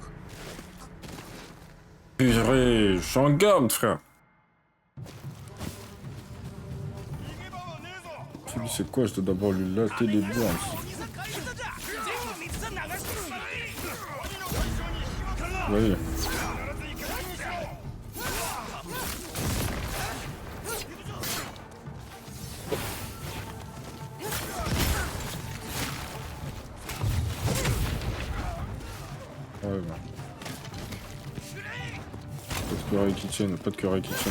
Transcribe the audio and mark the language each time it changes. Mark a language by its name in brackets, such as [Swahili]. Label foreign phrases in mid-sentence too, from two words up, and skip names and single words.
[French] Purée, je suis en garde, frère. [Japanese] 逃げ場はねえぞ。 [French] Tu dis c'est quoi? Je dois d'abord lui latter les bourses. [Japanese] 鬼さ返しただ。全部水さ流してしまう。鬼の対象に引き渡すんだ。 [French] Oui. [Japanese] 必ず生け捕りにしろ。 [French] Ouais, bah. Pas de [English] curry kitchen, [French] pas de [English] curry kitchen.